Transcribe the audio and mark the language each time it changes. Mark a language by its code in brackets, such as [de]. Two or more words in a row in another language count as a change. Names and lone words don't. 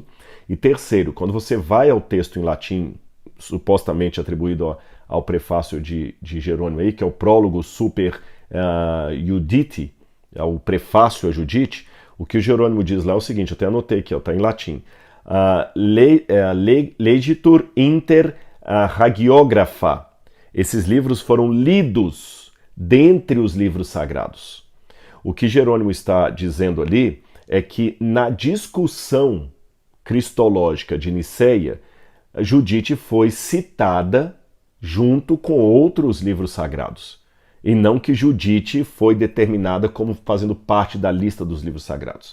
[pt] E terceiro, quando você vai ao texto em latim, supostamente atribuído ao prefácio de Jerônimo aí, que é o prólogo super Judite, o prefácio a Judite, o que o Jerônimo diz lá é o seguinte, eu até anotei aqui, está em latim: [la] legitur inter hagiographa. [pt] Esses livros foram lidos dentre os livros sagrados. O que Jerônimo está dizendo ali é que na discussão cristológica de Niceia, Judite foi citada junto com outros livros sagrados, e não que Judite foi determinada como fazendo parte da lista dos livros sagrados.